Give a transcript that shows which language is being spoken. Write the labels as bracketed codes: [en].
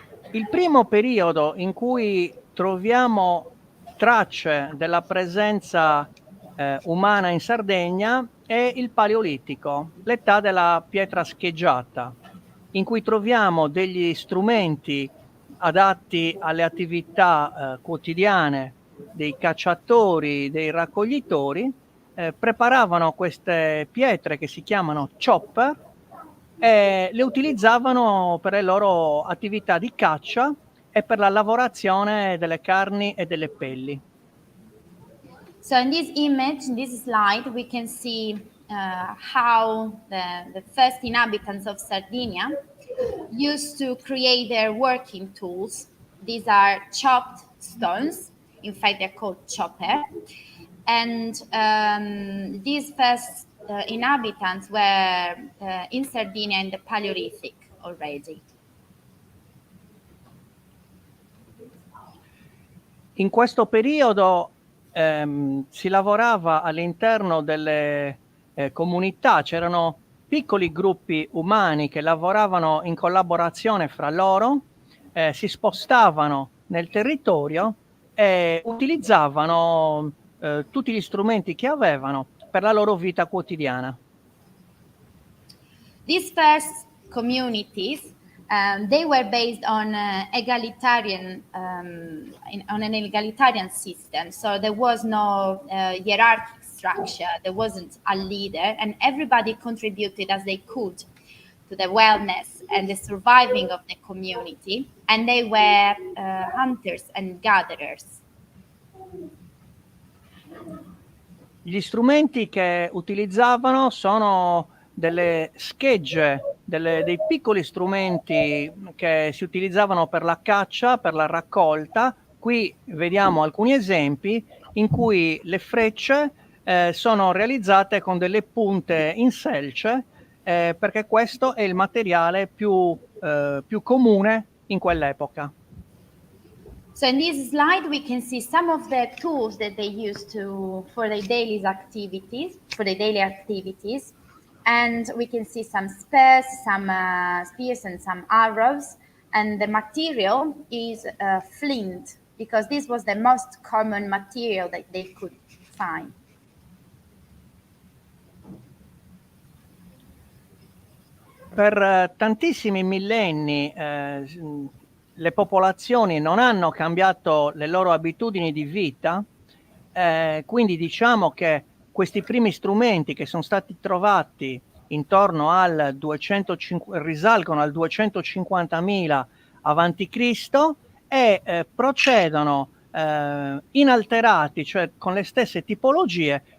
[it] Il primo periodo in cui troviamo tracce della presenza umana in Sardegna è il Paleolitico, l'età della pietra scheggiata, in cui troviamo degli strumenti adatti alle attività quotidiane dei cacciatori, dei raccoglitori. Preparavano queste pietre che si chiamano chopper e le utilizzavano per le loro attività di caccia e per la lavorazione delle carni e delle pelli. [en] So in this image, in this slide, we can see how the first inhabitants of Sardinia used to create their working tools. These are chopped stones. In fact, they're called chopper. And these first inhabitants were in Sardinia in the Paleolithic already. [it] In questo periodo si lavorava all'interno delle comunità, c'erano piccoli gruppi umani che lavoravano in collaborazione fra loro, si spostavano nel territorio e utilizzavano tutti gli strumenti che avevano per la loro vita quotidiana. [en] These first communities, they were based on egalitarian, on an egalitarian system. So there was no hierarchic structure. There wasn't a leader, and everybody contributed as they could to the wellness and the surviving of the community. And they were hunters and gatherers. [it] Gli strumenti che utilizzavano sono delle schegge, dei piccoli strumenti che si utilizzavano per la caccia, per la raccolta. Qui vediamo alcuni esempi in cui le frecce sono realizzate con delle punte in selce, perché questo è il materiale più comune in quell'epoca. [en] So in this slide, we can see some of the tools that they use for their daily activities, and we can see some spears, and some arrows, and the material is flint, because this was the most common material that they could find. [it] Per tantissimi millenni le popolazioni non hanno cambiato le loro abitudini di vita, quindi diciamo che questi primi strumenti che sono stati trovati intorno al 250, risalgono al 250.000 avanti Cristo e procedono inalterati, cioè con le stesse tipologie,